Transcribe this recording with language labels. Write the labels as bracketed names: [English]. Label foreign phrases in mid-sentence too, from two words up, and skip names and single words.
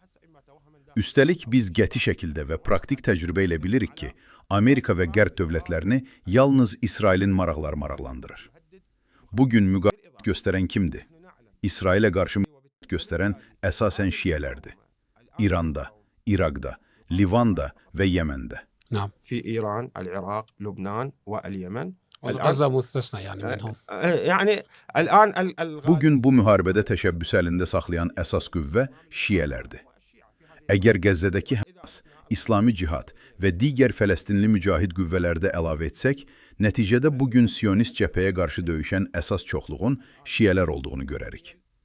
[Azerbaijani] Üstəlik, biz qəti şəkildə və praktik təcrübə ilə bilirik ki, Amerika və Qərb dövlətlərini yalnız İsrailin maraqları maraqlandırır. Bugün müqavimət göstərən kimdir? İsrailə qarşı müqavimət göstərən əsasən şiələrdir. İranda, İraqda, Livanda və Yəməndə. [Arabic] في إيران، العراق، لبنان واليمن. غزة مستثنى يعني منهم. يعني الآن [Azerbaijani] Bugün bu müharibədə təşəbbüs əlində saxlayan əsas qüvvə şiələrdir. Əgər Qəzzədəki Həmas, İslami Cihad və digər Fələstinli mücahid qüvvələrdə əlavə etsək, nəticədə bugün Siyonist cəbhəyə qarşı döyüşən əsas çoxluğun şiələr olduğunu görərik.